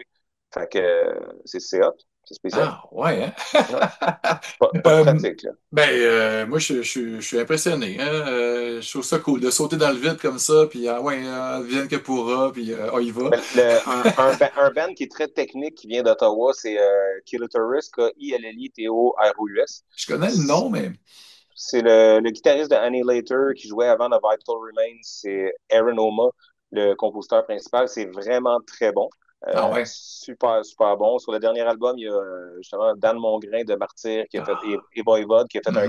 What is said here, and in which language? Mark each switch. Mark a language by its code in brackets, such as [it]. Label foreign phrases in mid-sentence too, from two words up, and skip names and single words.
[fr] Fait que c'est hot. C'est spécial. Ah, ouais, hein? Ouais. Pas de Euh, pratique, là. ben, moi, je suis impressionné, hein? Je trouve ça cool de sauter dans le vide comme ça, puis ah ouais, vienne que pourra, puis on y va. Mais un band qui est très technique qui vient d'Ottawa, c'est Killitorus, K-I-L-L-I-T-O-R-O-U-S. Je connais le nom, mais. C'est le guitariste de Annihilator qui jouait avant The Vital Remains. C'est Aaron Oma, le compositeur principal. C'est vraiment très bon. Ah ouais. Super, super bon. Sur le dernier album, il y a justement Dan Mongrain de Martyr qui a fait, Ah. et Voivode qui a fait un